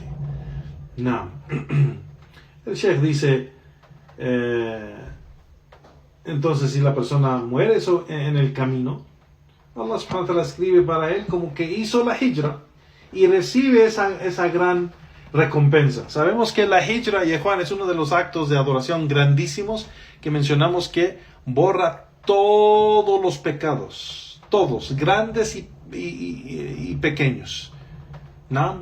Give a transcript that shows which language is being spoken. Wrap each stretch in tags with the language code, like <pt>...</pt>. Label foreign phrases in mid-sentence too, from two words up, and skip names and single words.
<es>No. El Sheikh dice, entonces si la persona muere en el camino, Allah</es> <ar>سبحانه وتعالى</ar> <es>escribe para él como que hizo la hijra y recibe esa gran recompensa. Sabemos que la hijra, y Juan, es uno de los actos de adoración grandísimos que mencionamos, que borra todos los pecados, todos, grandes y pequeños, ¿no?</es>